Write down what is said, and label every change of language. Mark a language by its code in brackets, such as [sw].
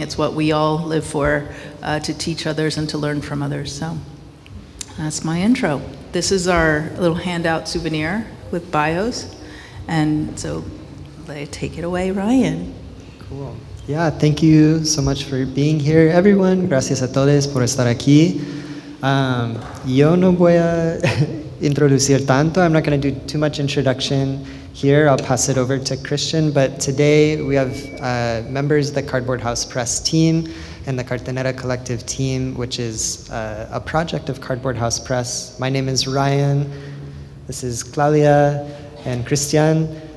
[en] It's what we all live for, to teach others and to learn from others. So that's my intro. This is our little handout souvenir with bios. And so take it away, Ryan. Cool. Yeah, thank you so much for being here, everyone. [es] Gracias a todos por estar aquí. Yo no voy a introducir tanto. [en] I'm not going to do too much introduction here. I'll pass it over to Cristian. But today we have members of the Cardboard House Press team and the Cartonera Collective team, which is a project of Cardboard House Press. My name is Ryan. This is Claudia and Cristian.